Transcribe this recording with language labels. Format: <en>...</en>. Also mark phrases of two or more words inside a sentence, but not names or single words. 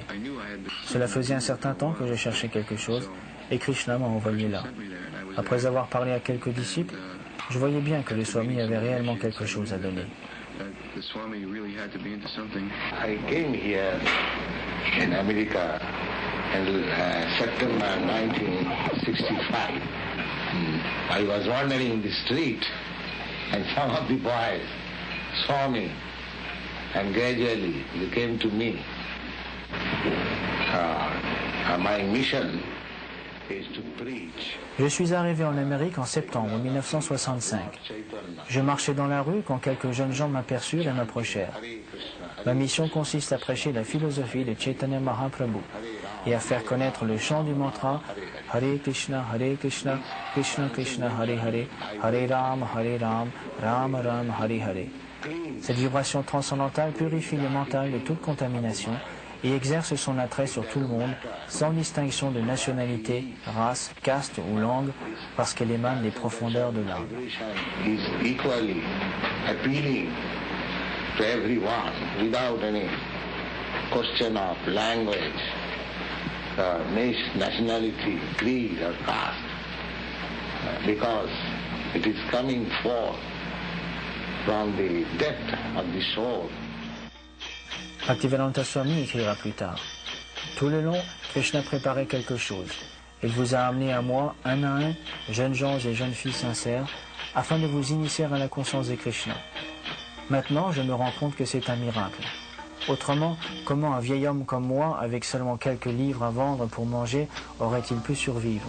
<fr>Cela faisait un certain temps que je cherchais quelque chose et Krishna m'a envoyé là. Après avoir parlé à quelques disciples, je voyais bien que le Swami avait réellement quelque chose à donner.</fr> <en>I came here in America in September 1965. I was wandering in the street and some of the boys saw me and gradually they came to me. My mission is to preach.</en> <fr>Je suis arrivé en Amérique en septembre 1965. Je marchais dans la rue quand quelques jeunes gens m'aperçurent et m'approchèrent. Ma mission consiste à prêcher la philosophie de Chaitanya Mahaprabhu et à faire connaître le chant du mantra Hare Krishna, Krishna Krishna, Hare Hare, Hare Ram, Ram Ram, Hare Hare. Cette vibration transcendantale purifie le mental de toute contamination et exerce son attrait sur tout le monde, sans distinction de nationalité, race, caste ou langue, parce qu'elle émane des profondeurs de l'âme.</fr> <en>Is equally appealing to everyone without any question of language, nationality, creed or caste, because it is coming forth from the depth of the soul.</en> <fr>Bhaktivedanta Swami écrira plus tard. Tout le long, Krishna préparait quelque chose. Il vous a amené à moi, un à un, jeunes gens et jeunes filles sincères, afin de vous initier à la conscience de Krishna. Maintenant, je me rends compte que c'est un miracle. Autrement, comment un vieil homme comme moi, avec seulement quelques livres à vendre pour manger, aurait-il pu survivre?</fr>